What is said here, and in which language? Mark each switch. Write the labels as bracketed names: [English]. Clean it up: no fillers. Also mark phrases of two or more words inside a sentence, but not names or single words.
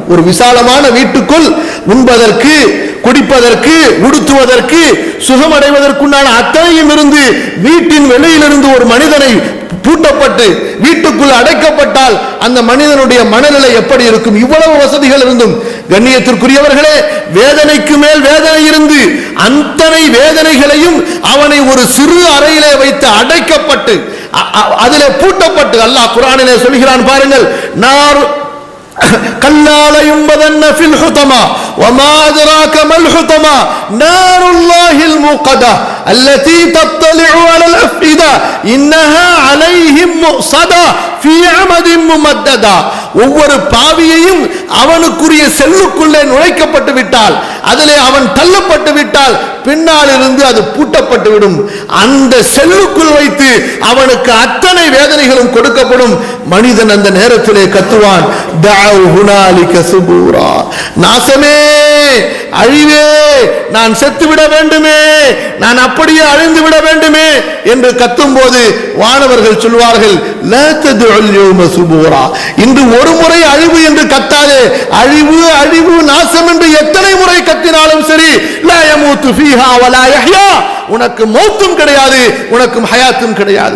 [Tamil] ஒரு விசாலமான வீட்டுக்குள் உண்பதற்கு, குடிப்பதற்கு, உடுத்துவதற்கு, சுகமடைவதற்குண்டான அத்தனையும் இருந்து வீட்டின் வெளியிலிருந்து ஒரு மனிதனை பூட்டப்பட்டு வீட்டுக்குள் அடைக்கப்பட்டால் அந்த மனிதனுடைய மனநிலை எப்படி இருக்கும்? இவ்வளவு வசதிகள் இருந்தும் கண்ணியத்திற்குரியவர்களே, வேதனைக்கு மேல் வேதனை இருந்து அத்தனை வேதனைகளையும் அவனை ஒரு சிறு அறையிலே வைத்து அடைக்கப்பட்டு அதிலே பூட்டப்பட்டு அல்லாஹ் குர்ஆனிலே சொல்கிறான் பாருங்கள், நார் [Arabic] كلا لينبذن في الحطمة وما أدراك ما الحطمة نار الله الموقدة التي تطلع على الأفئدة إنها عليهم مؤصدة في عمد ممددة. [Tamil] ஒவ்வொரு பாவியையும் அவனுக்குரிய செல்லுக்குள்ளே நுழைக்கப்பட்டு விட்டால், அதிலே அவன் தள்ளப்பட்டு விட்டால் பின்னால் இருந்து அது பூட்டப்பட்டு விடும். அந்த செல்லுக்குள் வைத்து அவனுக்கு அத்தனை வேதனைகளும் கொடுக்கப்படும். மனிதன் அந்த நேரத்திலே கத்துவான், நாசமே, அழிவே, நான் செத்துவிட வேண்டுமே, நான் அப்படியே அழிந்து விட வேண்டுமே என்று கத்தும் போது வானவர்கள் சொல்வார்கள், இன்று ஒரு முறை அழிவு என்று கத்தாதே, அழிவு அழிவு நாசம் என்று எத்தனை முறை கத்தினாலும் சரி, உனக்கு மௌத்தும் கிடையாது, உனக்கும் ஹயாத்தும் கிடையாது.